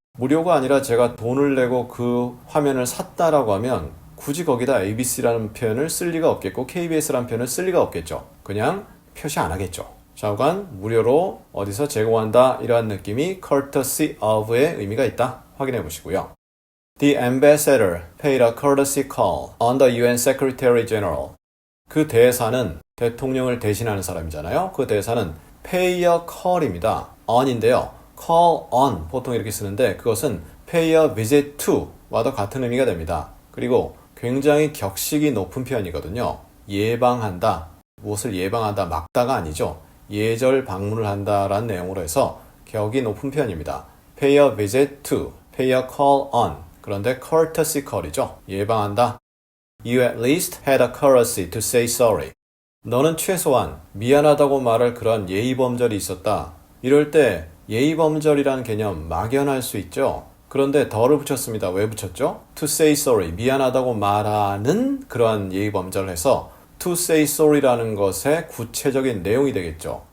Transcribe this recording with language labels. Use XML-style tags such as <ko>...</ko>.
<ko>무료가 아니라 제가 돈을 내고 그 화면을 샀다라고 하면 굳이 거기다 ABC라는 표현을 쓸 리가 없겠고 KBS라는 표현을 쓸 리가 없겠죠. 그냥 표시 안 하겠죠. 좌우간 무료로 어디서 제공한다 이러한 느낌이 courtesy of의 의미가 있다. 확인해 보시고요.</ko> <en>The ambassador paid a courtesy call on the UN Secretary General.</en> <ko>그 대사는 대통령을 대신하는 사람이잖아요. 그 대사는 pay a call입니다. on인데요. call on 보통 이렇게 쓰는데 그것은</ko> <en>pay a visit to</en> <ko>와도 같은 의미가 됩니다. 그리고 굉장히 격식이 높은 표현이거든요. 예방한다. 무엇을 예방한다. 막다가 아니죠. 예절 방문을 한다라는 내용으로 해서 격이 높은 표현입니다.</ko> <en>pay a visit to, pay a call on.</en> <ko>그런데 courtesy call이죠. 예방한다.</ko> <en>You at least had a courtesy to say sorry.</en> <ko>너는 최소한 미안하다고 말할 그런 예의범절이 있었다. 이럴 때 예의범절이라는 개념 막연할 수 있죠. 그런데 더를 붙였습니다. 왜 붙였죠?</ko> <en>To say sorry,</en> <ko>미안하다고 말하는 그러한 예의범절을 해서 to say sorry라는 것의 구체적인 내용이 되겠죠.</ko>